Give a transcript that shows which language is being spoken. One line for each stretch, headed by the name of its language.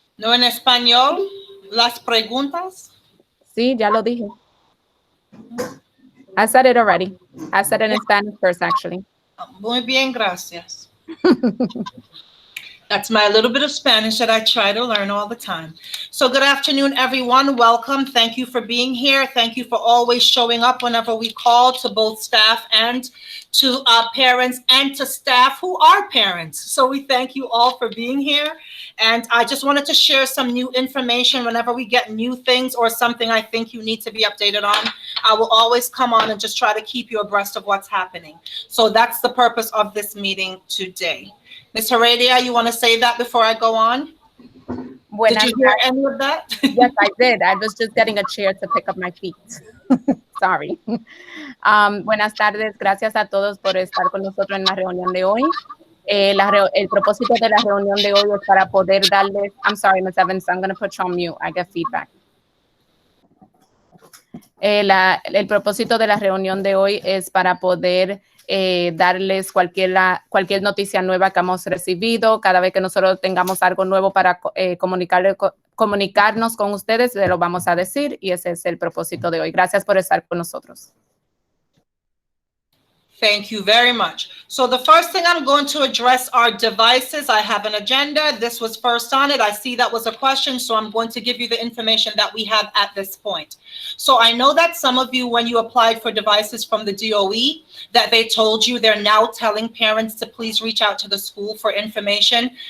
Spanish: No en español, las preguntas. Sí, ya lo dije.
English: I said it already. I said it in Spanish first, actually.
Spanish: Muy bien, gracias.
English: That's my little bit of Spanish that I try to learn all the time. So good afternoon, everyone. Welcome. Thank you for being here. Thank you for always showing up whenever we call, to both staff and to parents and to staff who are parents. So we thank you all for being here. And I just wanted to share some new information whenever we get new things or something I think you need to be updated on. I will always come on and just try to keep you abreast of what's happening. So that's the purpose of this meeting today. Ms. Heredia, you want to say that before I go on? Did you hear any of that? Yes, I did. I was just getting a chair to pick up my feet.
Spanish: Sorry. Buenas tardes. Gracias a todos por estar con nosotros en la reunión de hoy. El propósito de la reunión de hoy es para poder darles...
English: I'm sorry, Ms. Evans, I'm going to put you on mute. I get feedback.
Spanish: El propósito de la reunión de hoy es para poder darles cualquier noticia nueva que hemos recibido. Cada vez que nosotros tengamos algo nuevo para comunicarnos con ustedes, se lo vamos a decir, y ese es el propósito de hoy. Gracias por estar con nosotros.
English: Thank you very much. So the first thing I'm going to address are devices. I have an agenda. This was first on it. I see that was a question, so I'm going to give you the information that we have at this point. So I know that some of you, when you applied for devices from the DOE, that they told you they're now telling parents to please reach out to the school for information.